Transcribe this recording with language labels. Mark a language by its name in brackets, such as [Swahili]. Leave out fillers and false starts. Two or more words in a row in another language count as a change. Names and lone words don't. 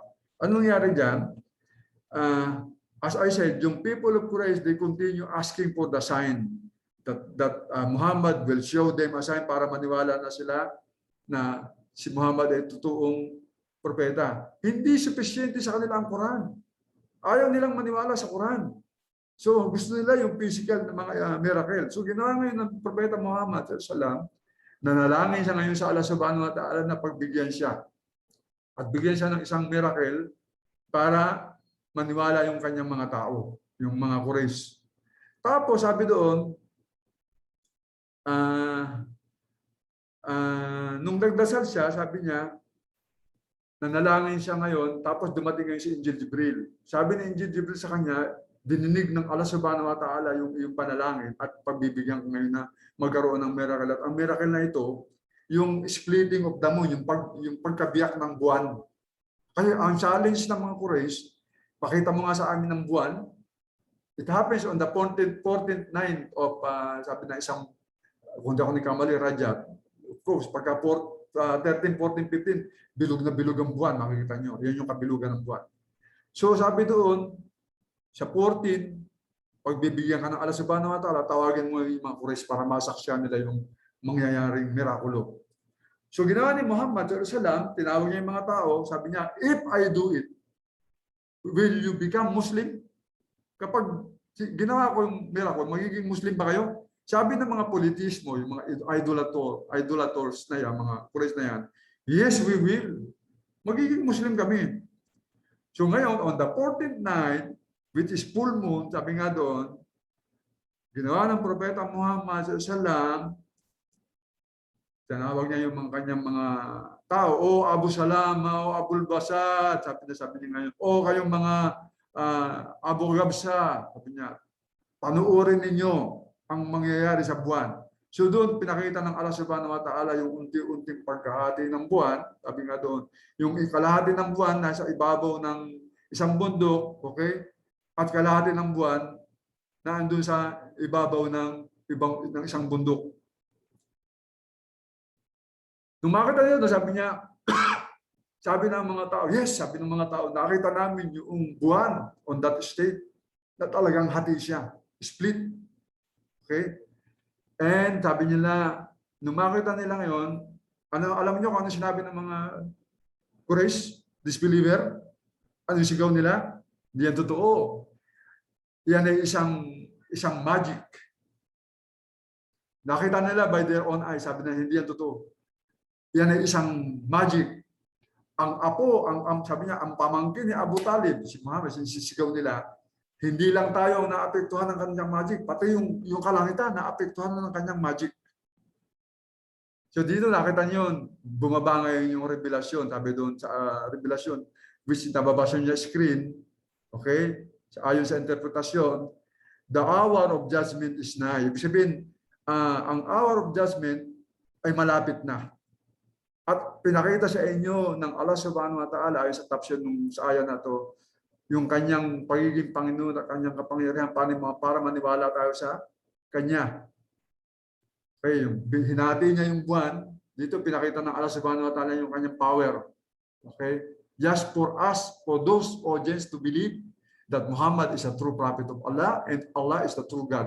[Filipino] Anong nangyari diyan? [English] As I said, yung people of Quraysh, they continue asking for the sign that Muhammad will show them a sign [Filipino] para maniwala na sila na si Muhammad ay totoong propeta. Hindi sufficiente sa kanila ang Quran. Ayaw nilang maniwala sa Quran. So gusto nila yung physical na mga miracle. So ginawa ngayon ng propeta Muhammad [Arabic] صلى الله عليه وسلم, [Filipino] nanalangin siya ngayon sa Allah [Arabic] سبحانه وتعالى [Filipino] na pagbigyan siya. At bigyan siya ng isang miracle para maniwala yung kanyang mga tao, yung mga Quraysh. Tapos sabi doon, nung nagdasal siya, sabi niya, nanalangin siya ngayon, tapos dumating ngayon si Angel Jibril. Sabi ni Angel Jibril sa kanya, dininig ng Allah [Arabic] سبحانه وتعالى [Filipino] yung panalangin at pagbibigyan ko ngayon na magkaroon ng miracle. At ang miracle na ito, yung [English] splitting of the moon, [Filipino] yung pagkabiyak ng buwan. Kasi ang challenge ng mga Quraysh, pakita mo nga sa amin ng buwan, [English] it happens on the 14th night of, [Filipino] sabi na isang, kung di ako ni Kamali, Rajab. Of course, pagka 13, 14, 15, bilog na bilog ang buwan, makikita nyo. Yan yung kabilugan ng buwan. So sabi doon, sa 14, pagbibigyan ka ng Allah [Arabic] سبحانه وتعالى, [Filipino] tawagin mo yung mga Quraysh para masaksyan nila yung mangyayaring mirakulo. So ginawa ni Muhammad [Arabic] صلى الله عليه وسلم, [Filipino] tinawag niya yung mga tao, sabi niya, [English] if I do it, will you become Muslim? [Filipino] Kapag ginawa ko yung miracle, magiging Muslim ba kayo? Sabi ng mga politismo, yung mga idolators na yan, mga Quraysh na yan, [English] yes, we will. [Filipino] Magiging Muslim kami. So ngayon, [English] on the 14th night, which is full moon, [Filipino] sabi nga doon, ginawa ng propeta Muhammad [Arabic] صلى الله عليه وسلم, [Filipino] tinawag niya yung mga kanyang mga tao, o Abu Salama, o Abul Basad, sabi niya ngayon, o kayong mga Abu Gabsa, sabi niya, panuorin ninyo ang mangyayari sa buwan. So doon, pinakita ng Allah [Arabic] سبحانه وتعالى [Filipino] yung unti-unting pagkahati ng buwan, sabi nga doon, yung ikalahati ng buwan nasa ibabaw ng isang bundok, okay? At kalahati ng buwan na andun sa ibabaw ng isang bundok. Nung makita niya, sabi niya, sabi ng mga tao, yes, sabi ng mga tao, nakita namin yung buwan [English] on that state [Filipino] na talagang hati siya, split. Okay? And sabi nila, nung makita nila ngayon, alam niyo kung ano sinabi ng mga Quraysh, disbeliever? Ano yung sigaw nila? Hindi yan totoo. Yan ay isang magic. Nakita nila [English] by their own eyes, [Filipino] sabi na hindi yan totoo. Yan ay isang magic. Ang apo, sabi niya, ang pamangkin ni Abu Talib, si Muhammad, sisigaw nila, hindi lang tayo naapektuhan ng kanyang magic, pati yung kalangitan naapektuhan ng kanyang magic. So dito nakita niyo, bumaba ngayon yung revelasyon, sabi doon sa revelasyon, which nababasa niya screen, okay? Ayon sa interpretasyon, [English] the hour of judgment is nigh. [Filipino] Ibig sabihin, ang [English] hour of judgment [Filipino] ay malapit na. At pinakita sa inyo ng Allah [Arabic] سبحانه وتعالى [Filipino] ayon sa tafsir ng sa aya na to, yung kanyang pagiging Panginoon at kanyang kapangyarihan para maniwala tayo sa kanya. Okay, hinati niya yung buwan, dito pinakita ng Allah [Arabic] سبحانه وتعالى [Filipino] yung kanyang power. Okay? [English] Just for us, for those audience to believe that Muhammad is a true prophet of Allah and Allah is the true God.